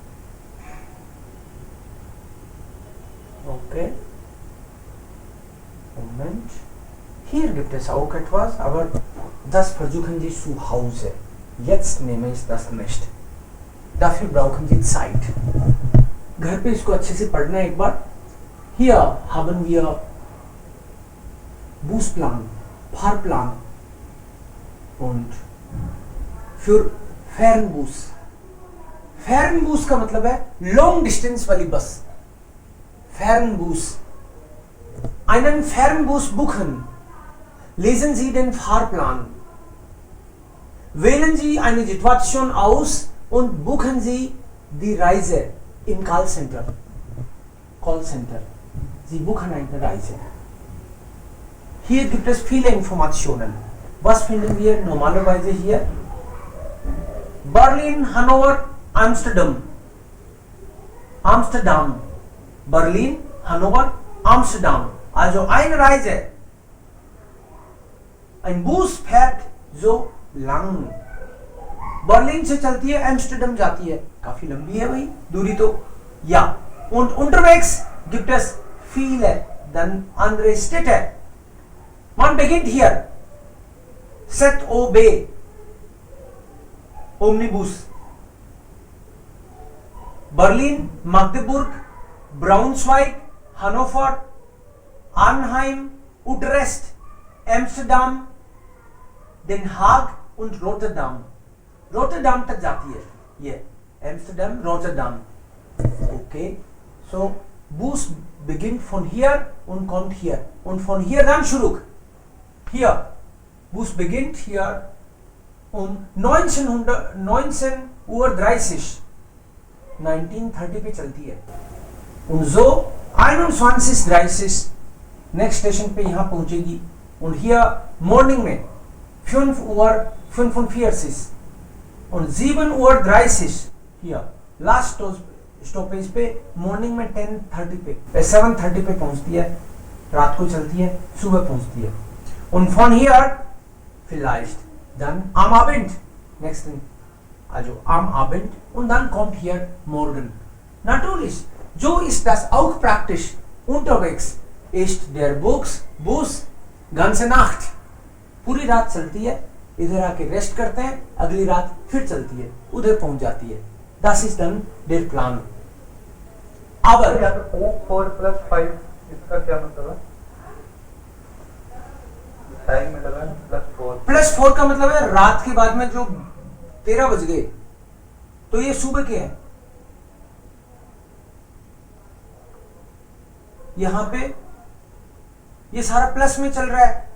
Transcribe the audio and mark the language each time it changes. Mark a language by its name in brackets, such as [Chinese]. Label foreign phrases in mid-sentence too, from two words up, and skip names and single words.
[German] Okay. Moment. Hier gibt es auch etwas, aber das versuchen Sie zu Hause. Jetzt nehme ich das nicht. Dafür brauchen Sie Zeit. [Hindi] घर पे इसको अच्छे से पढ़ना है एक बार. [German] Hier haben wir Busplan, Fahrplan und für Fernbus. [Hindi] Fernbus का मतलब है [English] long distance [Hindi] वाली बस. [German] Fernbus. Einen Fernbus buchen. Lesen Sie den Fahrplan. Wählen Sie eine Situation aus und buchen Sie die Reise im Callcenter. Callcenter. Sie buchen eine Reise. Hier gibt es viele Informationen. Was finden wir normalerweise hier? Berlin, Hannover, Amsterdam. Amsterdam. Berlin, Hannover, Amsterdam. Also eine Reise. Ein Bus fährt so lang. [Hindi] बर्लिन से चलती है एम्स्टर्डम जाती है. काफी लंबी है भाई दूरी तो. [German] Ja. Und unterwegs gibt es viele dann andere Städte. Man beginnt hier. ZOB. Omnibus. Berlin, Magdeburg, Braunschweig, Hannover, Arnhem, Utrecht, Amsterdam, Den Haag und Rotterdam. [Hindi] Rotterdam तक जाती है ये. [German] Amsterdam, Rotterdam. Okay. So Bus beginnt von hier und kommt hier und von hier dann zurück. Hier. Bus beginnt hier um 19:30 19:30 [Hindi] पे चलती है. [German] Und so [Hindi] 21:30 [English] next station [Hindi] पे यहाँ पहुंचेगी. [German] Und hier [Hindi] मॉर्निंग में 5:45 [German] und 7:30 hier [English] last stoppage [Hindi] पे मॉर्निंग में 10:30 पे 7:30 पे पहुंचती है. रात को चलती है, सुबह पहुंचती है. [German] Und von hier vielleicht dann am Abend. [English] Next thing. [German] Also am Abend und dann kommt hier morgen. Natürlich. So ist das auch praktisch. Unterwegs ist der Bus ganze Nacht. [Hindi] पूरी रात चलती है. इधर आके रेस्ट करते हैं, अगली रात फिर चलती है, उधर पहुंच जाती है. [German] Das ist dann der Plan. Aber [Hindi] 4 + 5 इसका क्या मतलब है? टाइम मतलब है +4 का मतलब है रात के बाद में जो 13 बज गए तो ये सुबह के हैं. यहां पे ये सारा प्लस में चल रहा है.